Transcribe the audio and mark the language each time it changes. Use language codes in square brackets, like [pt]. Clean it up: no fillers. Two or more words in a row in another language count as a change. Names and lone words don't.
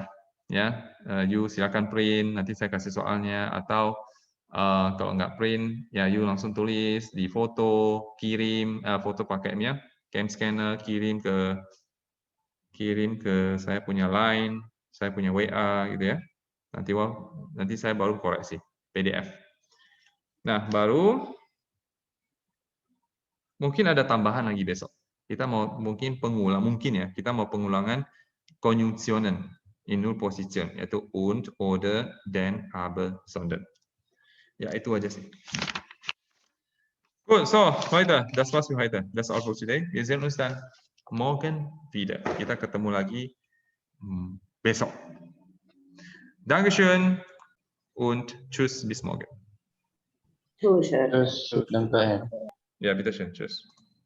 [id] Ya, you silakan print, nanti saya kasih soalnya, atau kalau nggak print, ya you langsung tulis di foto, kirim foto pakai cam scanner, kirim ke saya punya Line, saya punya WA gitu ya. Nanti saya baru koreksi PDF. Nah, baru mungkin ada tambahan lagi besok. Kita mau kita mau pengulangan [de] Konjunktionen in Null Position, [id] yaitu [de] und, oder, den, aber, sondern. [id] Ya, itu aja sih. [de] Gut, so, heute, das war's für heute. [en] That's all for today. [de] Wir sehen uns dann morgen wieder. [id] Kita ketemu lagi besok. [de] Dankeschön und tschüss, bis morgen. Tschüss. Tschüss, danke. Ja, bitteschön, tschüss.